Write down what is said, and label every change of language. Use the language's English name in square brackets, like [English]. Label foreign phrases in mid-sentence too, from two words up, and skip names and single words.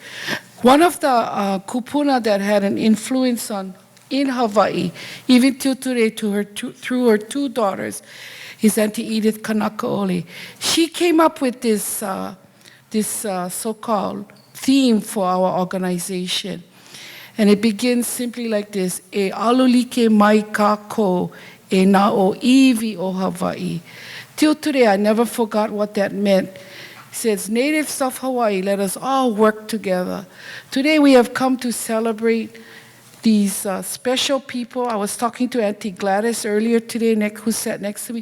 [English] One of the Kūpuna that had an influence in Hawaii, even till today, through her two daughters, is Auntie Edith Kanakaole. She came up with this so-called theme for our organization. And it begins simply like this: [Hawaiian] E alulike mai kako, e na o iwi o Hawaii. [English] Till today, I never forgot what that meant. It says, natives of Hawaii, let us all work together. Today, we have come to celebrate these special people. I was talking to Auntie Gladys earlier today, who sat next to me.